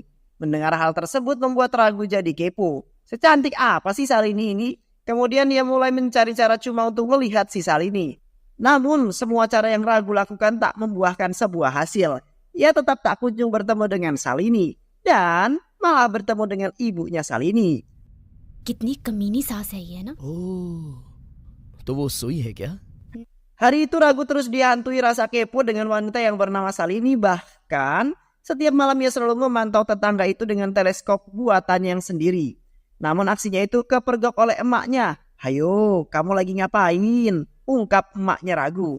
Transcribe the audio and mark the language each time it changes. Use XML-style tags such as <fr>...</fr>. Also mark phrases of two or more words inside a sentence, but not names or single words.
<id>Mendengar hal tersebut membuat Raghu jadi kepo. Secantik apa sih Salini ini? Kemudian ia mulai mencari cara cuma untuk melihat si Salini. Namun semua cara yang Raghu lakukan tak membuahkan sebuah hasil. Ia tetap tak kunjung bertemu dengan Salini dan malah bertemu dengan ibunya Salini.</id> <hi>कितनी कमीनी सास है ये ना? ओह, तो वो सोई है क्या?</hi> <id>Hari itu Raghu terus dihantui rasa kepo dengan wanita yang bernama Salini. Bahkan setiap malam ia selalu memantau tetangga itu dengan teleskop buatannya yang sendiri. Namun aksinya itu kepergok oleh emaknya. "Hayo, kamu lagi ngapain?" ungkap emaknya Raghu.</id>